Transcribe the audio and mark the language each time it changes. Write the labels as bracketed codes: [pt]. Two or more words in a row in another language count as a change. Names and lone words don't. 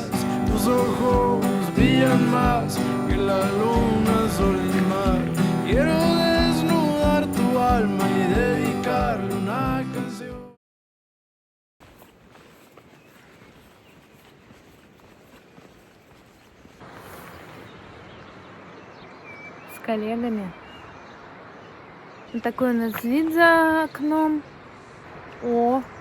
[es] Tus ojos brillan más que la luna, sol y mar. Quiero desnudar tu alma y dedicarle una canción. [ru] С коллегами. Вот такой у нас вид за окном. О!